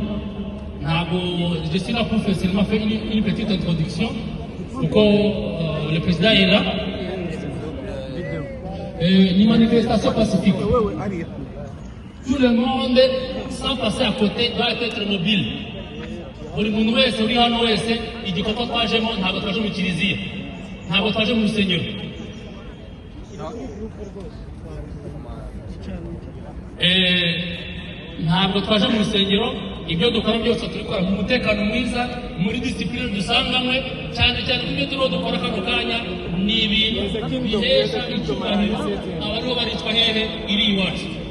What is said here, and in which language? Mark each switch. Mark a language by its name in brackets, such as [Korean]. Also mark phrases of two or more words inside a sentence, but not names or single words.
[French] Je suis là pour seulement faire une petite introduction. Le président est là. Une manifestation pacifique. Tout le monde, sans passer à côté, doit être mobile. [Kinyarwanda] Buri muntu wese uri hano wese igikorwa twajemo ntabwo twaje mu kiliziya, ntabwo twaje mu rusengero. Ntabwo twaje mu rusengero, ibyo dukora byose turikora mu mutekano mwiza, muri discipline dusanganywe, cyane ibyo turimo dukora kano kanya ni ibintu bihesha icyubahiro abariho baricwa hehe iri iwacu.